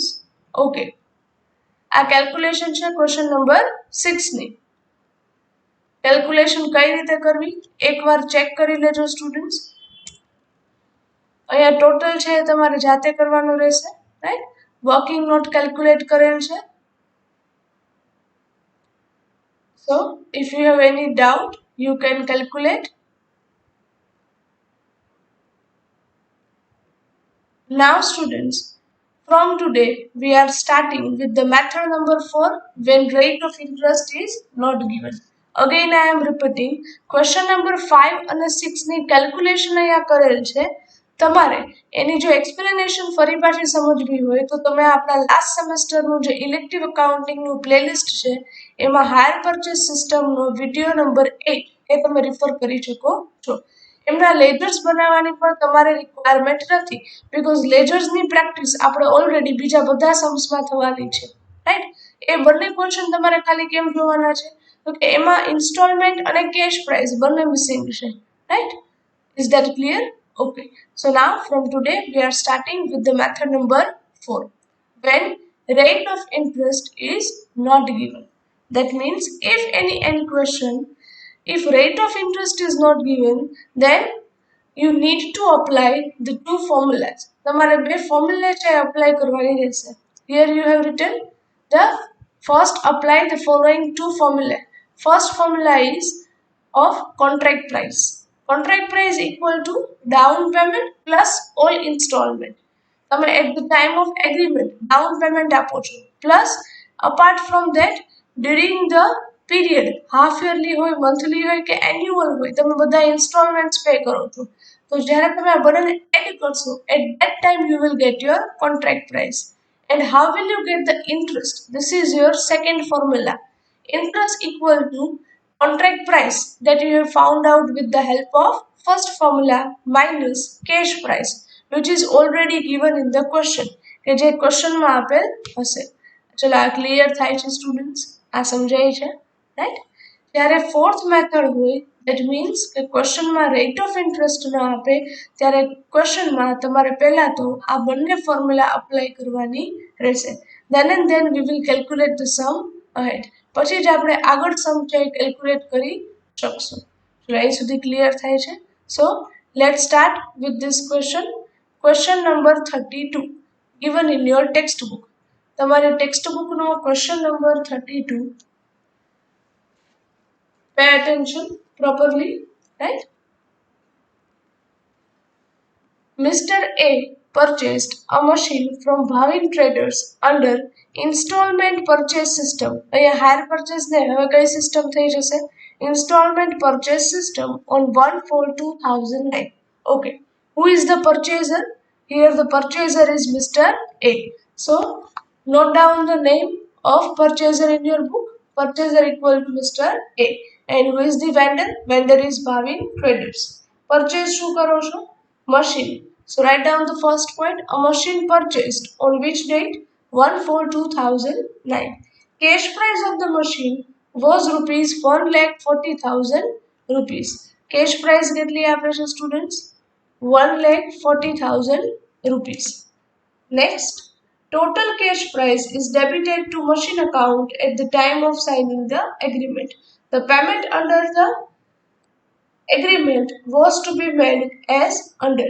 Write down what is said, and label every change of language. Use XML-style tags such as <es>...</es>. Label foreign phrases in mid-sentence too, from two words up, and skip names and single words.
<gu>ઓકે, આ કેલ્ક્યુલેશન છે ક્વેશ્ચન નંબર 6 ની. કેલ્ક્યુલેશન કઈ રીતે કરવી એકવાર ચેક કરી લેજો સ્ટુડન્ટ્સ. અહીંયા ટોટલ છે તમારે જાતે કરવાનું રહેશે, રાઈટ? વર્કિંગ નોટ કેલ્ક્યુલેટ કરેલ છે.</gu> <en>So if you have any doubt, you can calculate. Now students, from today we are starting with the method number 4 when rate of interest is not given. Again I am repeating, question number 5</en> <gu>અને 6 ની કેલ્ક્યુલેશન અહીંયા કરેલ છે. તમારે એની જો એક્સપ્લેનેશન ફરી પાછી સમજવી હોય તો તમે આપણા લાસ્ટ સેમેસ્ટરનું જે ઇલેક્ટિવ અકાઉન્ટિંગનું પ્લેલિસ્ટ છે એમાં હાયર પરચેસ સિસ્ટમનો વિડીયો નંબર 8 એ તમે રિફર કરી શકો છો. એમના લેજર્સ બનાવવાની પણ તમારે રિક્વાયરમેન્ટ નથી, બીકોઝ લેજર્સની પ્રેક્ટિસ આપણે ઓલરેડી બીજા બધા सम्सમાં થવાની છે, રાઈટ? એ બંને ક્વેશ્ચન તમારે ખાલી કેમ જોવાના છે તો કે એમાં ઇન્સ્ટોલમેન્ટ અને કેશ પ્રાઇસ બંને મિસિંગ છે, રાઈટ?</gu> <en>is that clear? Okay, so now from today we are starting with the method number 4 when rate of interest is not given. That means if any question, if rate of interest is not given, then you need to apply the two formulas.</en> <gu>તમારે બે ફોર્મ્યુલા છે એપ્લાય કરવાની રહેશે.</gu> <en>Here you have written the first apply the following two formula. First formula is of contract price. Contract price equal to down payment plus all installment. તમે at the time of agreement down payment</en> <gu>આપો છો,</gu> <en>plus apart from that during the period half yearly હોય, monthly હોય કે annual હોય,</en> <gu>તમે બધા</gu> <en>installments pay</en> <gu>કરો છો. તો જ્યારે તમે આ બંનેને એડ કરશો</gu> <en>at that time you will get your contract price. And how will you get the interest? This is your second formula. Interest equal to contract price that you have found out with the help of first formula minus cash price, which is already given in the question.</en> <gu>કે જે ક્વેશ્ચનમાં આપેલ હશે. ચલો આ ક્લિયર થાય છે સ્ટુડન્ટ્સ? આ સમજાય છે? રાઈટ? જ્યારે ફોર્થ મેથડ હોય</gu> <en>that means</en> <gu>કે ક્વેશ્ચનમાં</gu> <en>rate of interest</en> <gu>ન આપે ત્યારે ક્વેશ્ચનમાં તમારે પહેલા તો આ બંને ફોર્મ્યુલા અપ્લાય કરવાની રહેશે.</gu> <en>then and then we will calculate the sum ahead.</en> <gu>પછી જ આપણે આગળ સમ છે કેલ્ક્યુલેટ કરી શકશું. અહીં સુધી ક્લિયર થાય છે?</gu> <en>so let start with this question. question number 32 given in your textbook.</en> <gu>તમારી ટેક્સ્ટ બુકનો</gu> <en>question number</en> <gu>32.</gu> <en>Pay attention properly, right? Mr. A purchased a machine from Bhavin Traders under installment purchase system.</en> <gu>અહીંયા</gu> <en>hire purchase</en> <gu>ને હવે કઈ સિસ્ટમ થઈ જશે?</gu> <en>Installment purchase system on 1/4/2009. Okay. Who is the purchaser? Here the purchaser is Mr. A. So note down the name of purchaser in your book. Purchaser equal to Mr. A. And who is the vendor? Vendor is Bhavin Traders.</en> <gu>Purchase શું કરો છો?</gu> <en>Machine. So write down the first point. A machine purchased on which date? 1/4/2009. Cash price of the machine was rupees 1,40,000 rupees. Cash price</en> <gu>કેટલી આપે છે students? 1,40,000 rupees.</gu> <en>Next, total cash price is debited to machine account at the time of signing the agreement. The payment under the agreement was to be made as under.</en>